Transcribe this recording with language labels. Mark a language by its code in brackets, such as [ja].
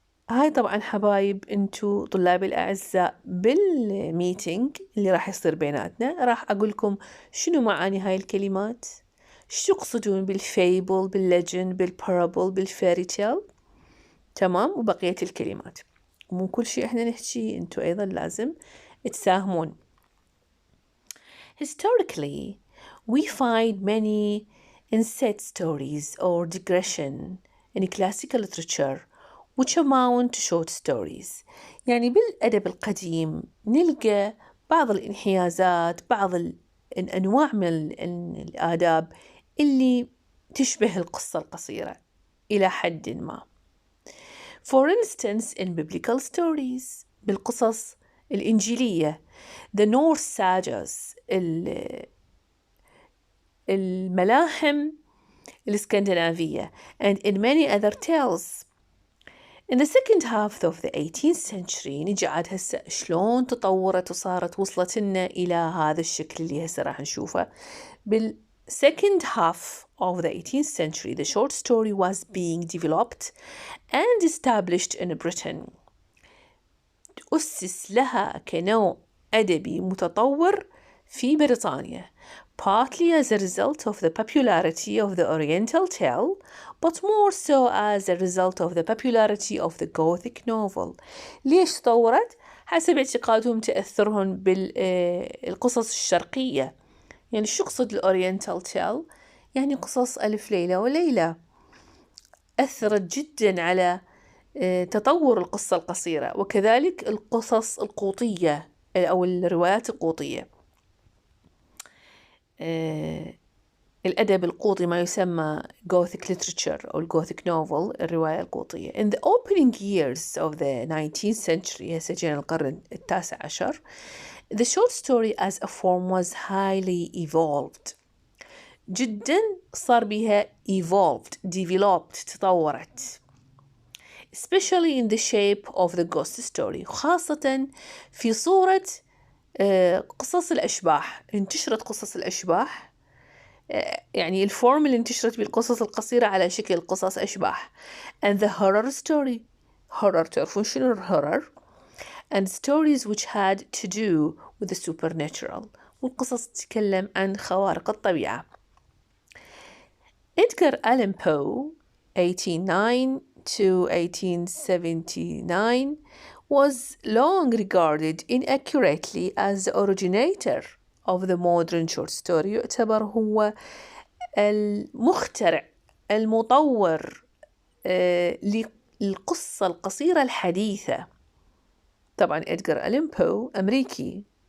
[ar] هاي طبعا حبايب انتو طلاب الأعزاء بالميتينج اللي راح يصير بيناتنا راح أقولكم شنو معاني هاي الكلمات, شو يقصدون بالفيبل, بالليجند, بالبارابل, بالفيري تيل, تمام, وبقية الكلمات. ومو كل شيء احنا نحكي, انتو أيضا لازم تساهمون. [en] Historically, we find many inset stories or digression in classical literature which amount to short stories. [ar] يعني بالأدب القديم نلقى بعض الانحيازات، بعض الأنواع من الآداب اللي تشبه القصة القصيرة إلى حد ما. [en] For instance, in biblical stories [ar] بالقصص الإنجيلية [en] the Norse sagas [ar] الملاحم الإسكندنافية [en] and in many other tales. In the second half of the 18th century [ar] نجي عاد هسه شلون تطورت وصارت وصلت لنا إلى هذا الشكل اللي هسه راح نشوفه. [en] second half of the 18th century the short story was being developed and established in Britain. [ar] أسس لها كنوع أدبي متطور في بريطانيا, [en] partly as a result of the popularity of the Oriental tale, but more so as a result of the popularity of the Gothic novel. [ar] ليش تطورت؟ حسب اعتقادهم تأثرهم بالقصص الشرقية. يعني شو قصد الأورينتال تيل؟ يعني قصص ألف ليلة وليلة. أثرت جدا على تطور القصة القصيرة, وكذلك القصص القوطية أو الروايات القوطية. الأدب القوطي ما يسمى Gothic literature أو Gothic novel, الرواية القوطية. [en] In the opening years of the 19th century, [ar] هسه جينا القرن التاسع عشر, [en] the short story as a form was highly evolved. [ar] جدا صار بها evolved, developed, تطورت. [en] Especially in the shape of the ghost story, [ar] خاصة في صورة قصص الأشباح. انتشرت قصص الأشباح, يعني الفورم اللي انتشرت بالقصص القصيرة على شكل قصص أشباح. [en] And the horror story, horror [ar] تعرفون شنو [en] horror, and stories which had to do with the supernatural, [ar] والقصص تتكلم عن خوارق الطبيعة. [en] Edgar Allan Poe 1809 to 1879 was long regarded inaccurately as the originator of the modern short story. [ar] يعتبر هو المخترع المطور للقصة القصيرة الحديثة. طبعا إدغار ألان بو أمريكي.